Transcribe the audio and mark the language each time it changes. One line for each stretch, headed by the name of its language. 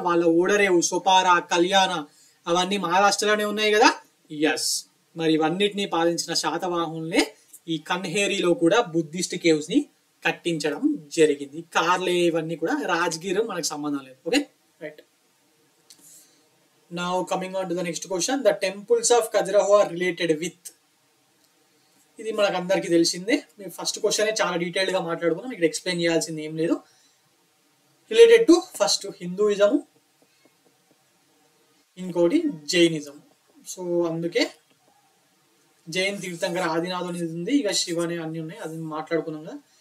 Telugu: వాళ్ళ ఓడరేవు, సోపారా, కళ్యాణ అవన్నీ మహారాష్ట్రలోనే ఉన్నాయి కదా. ఎస్, మరి ఇవన్నిటిని పాలించిన శాతవాహనులే ఈ కన్హేరీలో కూడా బుద్ధిస్ట్ కేవ్స్ ని కట్టించడం జరిగింది. కార్లే ఇవన్నీ కూడా రాజ్గిర్ మనకు సంబంధం లేదు.
English: Okay, right. Now coming on to the next question. The temples of Khajuraho are related with.
Telugu: ఇది మనకు అందరికీ తెలిసిందే. మేము ఫస్ట్ క్వశ్చనే చాలా డీటెయిల్డ్ గా మాట్లాడుకున్నాం, ఇక్కడ ఎక్స్ప్లెయిన్ చేయాల్సింది ఏం లేదు.
English: Related to first Hinduism, ఇంకోటి Jainism.
Telugu: సో అందుకే జైన్ తీర్థంకర ఆదినాథ్ అనేది ఉంది, ఇక శివ అనే అన్ని ఉన్నాయి, అది మాట్లాడుకున్నాం కదా.